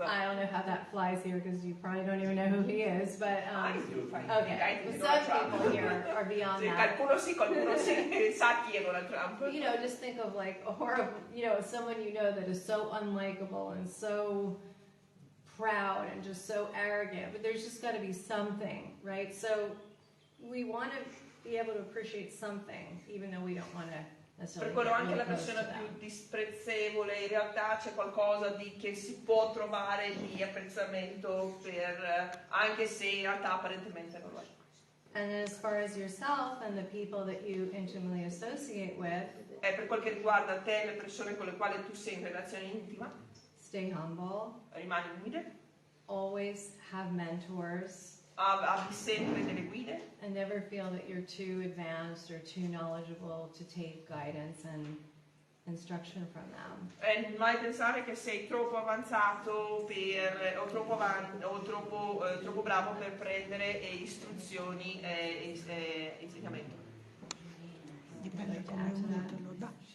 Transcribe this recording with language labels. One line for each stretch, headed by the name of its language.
English: I don't know how that flies here because you probably don't even know who he is, but okay. But some people here are beyond that.
Italian: Qualcuno sì, sa chi è Donald Trump.
English: Just think of like a horrible, someone that is so unlikable and so proud and just so arrogant, but there's just got to be something, right? So we want to be able to appreciate something, even though we don't want to.
Italian: Per quello anche la persona più disprezzevole, in realtà c'è qualcosa che si può trovare di apprezzamento anche se in realtà apparentemente non lo è.
English: And as far as yourself and the people that you intimately associate with,
Italian: per quel che riguarda te e le persone con le quali tu sei in relazione intima,
English: stay humble,
Italian: rimani umile,
English: always have mentors,
Italian: abbi sempre delle guide,
English: and never feel that you're too advanced or too knowledgeable to take guidance and instruction from them.
Italian: E mai pensare che sei troppo avanzato o troppo bravo per prendere istruzioni e insegnamento. Dipende come uno te lo dà.